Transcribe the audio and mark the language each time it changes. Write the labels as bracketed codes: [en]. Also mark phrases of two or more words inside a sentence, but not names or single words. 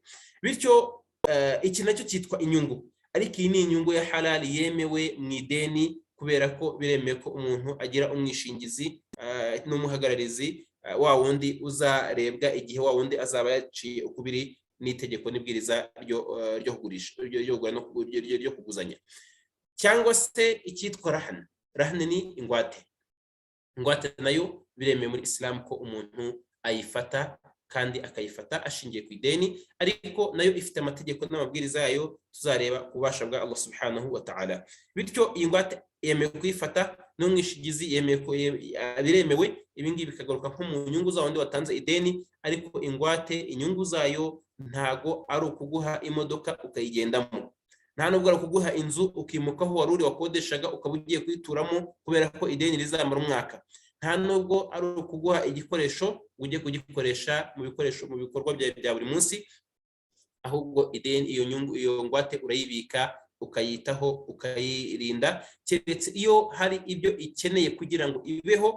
[rw] Bityo iki nacyo cyitwa inyungu, ariko iyi ni inyungu ya halali yemewe mu ideni, kubera ko biremewe ko umuntu agira umwishingizi n'umuhagararizi wa wundi uzarebwa igihe wa wundi azaba yaciye ukubiri n'itegeko n'ibwiriza ryo kugurisha ryo kuguzanya. Cyangwa se icyitwa rahane ni ingwate nayo biremewe muri Islam ko umuntu ayifata kandi akayifata ashingiye ku ideni, ariko nayo ifite amategeko n'amabwiriza yayo tuzareba ku bubasha bwa [ar] الله سبحانه وتعالى. [rw] Bityo iyi ngwate yemewe kuyifata n'umwishingizi biremewe. Ibi ngibi bikagaruka nko mu nyungu za wundi watanze ideni, ariko ingwate inyungu zayo ntago ari ukuguha imodoka ukayigendamo, nta nubwo ari ukuguha inzu ukimukaho wari uri wakodeshaga ukaba ugiye kuyituramo kubera ko ideni rizamara umwaka, nta nubwo ari ukuguha igikoresho ujye kugikoresha mu bikorwa bya buri munsi, ahubwo ideni iyo ngwate urayibika ukayitaho ukayirinda, keretse iyo hari ibyo ikeneye kugira ngo ibeho.